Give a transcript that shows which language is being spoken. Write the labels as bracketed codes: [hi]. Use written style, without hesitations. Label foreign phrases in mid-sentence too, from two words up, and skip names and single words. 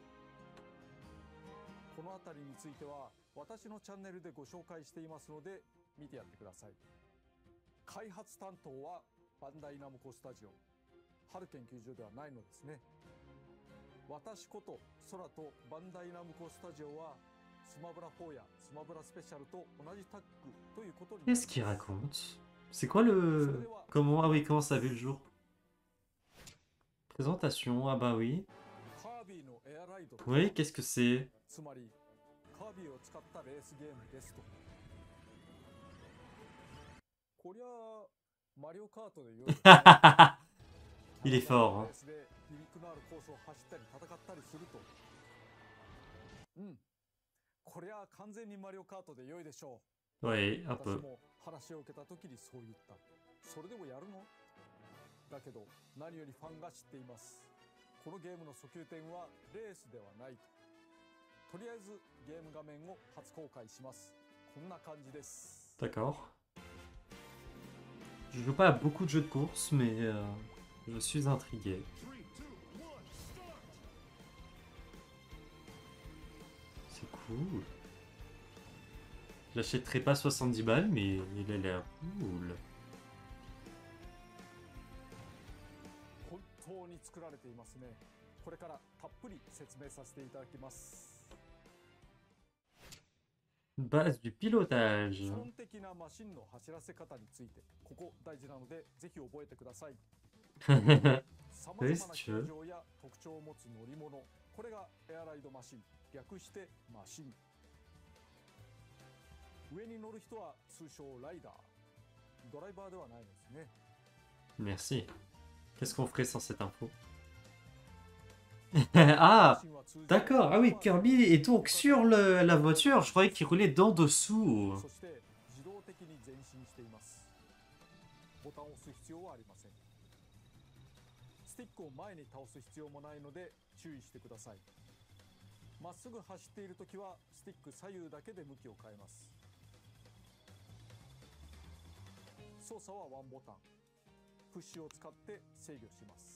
[ja] このあたりについては私のチャンネルでご紹介していますので見てやってください。開発担当はバンダイナムコスタジオ、春研究所ではないのですね。私こと空とバンダイナムコスタジオはスマブラ4やスマブラスペシャルと同じタッグということになります。 [fr] Qu'est-ce qu'il raconte? C'est quoi le... Comment... Ah oui, comment ça a vu le jour? Présentation, ah bah oui. [ja] カービィのエアライドとは [fr] Oui, qu'est-ce que c'est? [ja] つまりカービィを使ったレースゲームですと。こりゃあマリオカートでよい。 [fr] Il est fort, [ja] レ [fr] hein. [ja] ースでギミックのあるコースを走ったり戦ったりすると、こりゃあ完全にマリオカートで良いでしょう。 [fr] Oui, un [ja] 私 [fr] peu. [ja] も話を受けた時にそう言った。それでもやるの？だけど何よりファンが知っています。このゲームの訴求点はレースではないと。とりあえずゲーム画面を初公開します。こんな感じです。 [fr] D'accord. Je joue pas à beaucoup de jeux de course, mais je suis intrigué. C'est cool. J'achèterai pas 70 balles, mais il a l'air cool. [ja] 本当に作られていますね。これからたっぷり説明させていただきます。 [fr] Base du [ja] 基 [fr] pilotage. [ja] 本的なマシンの走らせ方について、ここ大事なのでぜひ覚えてください。さまざまな形状や特徴を持つ乗り物、これがエアライドマシン、略してマシン。上に乗る人は通称ライダー、ドライバーではないですね。 [fr] Merci. Qu'est-ce qu'on ferait sans cette info? Ah, d'accord. Ah oui, Kirby est donc sur la voiture. Je croyais qu'il roulait d'en dessous. [ja] そして自動的に前進しています。ボタンを押す必要はありません。スティックを前に倒す必要もないので注意してください。まっすぐ走っているときはスティック左右だけで向きを変えます。操作はワンボタン、プッシュを使って制御します。